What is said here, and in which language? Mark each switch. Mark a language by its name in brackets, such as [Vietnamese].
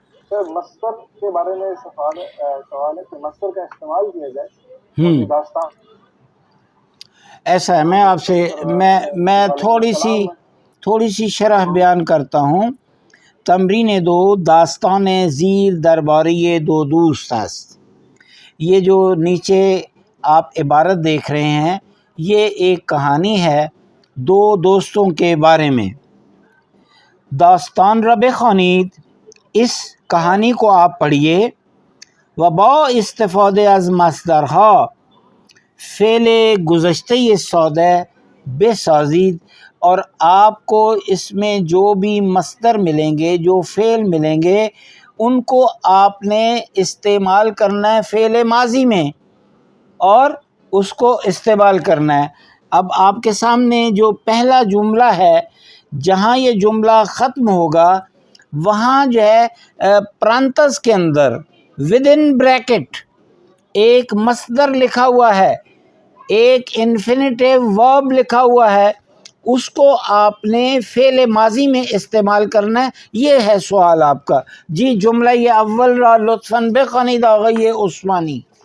[Urdu] مصدر کے بارے میں سوال ہے کہ مصدر کا استعمال کیا جائے. داستان ایسا ہے، میں آپ سے میں تھوڑی سی شرح بیان کرتا ہوں. [Persian] تمرین 2 داستان زیر درباری دو دوست است. [Urdu] یہ جو نیچے آپ عبارت دیکھ رہے ہیں یہ ایک کہانی ہے دو دوستوں کے بارے میں. [Persian] داستان را بخوانید، [Urdu] اس کہانی کو آپ پڑھیے. [Persian] و با استفاده از مصدرها فعل گزشتہ ساده بسازید، [Urdu] اور آپ کو اس میں جو بھی مصدر ملیں گے، جو فعل ملیں گے، ان کو آپ نے استعمال کرنا ہے فعل ماضی میں اور اس کو استعمال کرنا ہے. اب آپ کے سامنے جو پہلا جملہ ہے، جہاں یہ جملہ ختم ہوگا وہاں جو ہے پرانتس کے اندر [English] with in bracket [Urdu] ایک مصدر لکھا ہوا ہے، ایک انفینیٹیو ورب لکھا ہوا ہے، اس کو آپ نے فعل ماضی میں استعمال کرنا ہے. یہ ہے سوال آپ کا. [Persian] جی جملہ یہ اول را لطفاً بخوانید آغای عثمانی.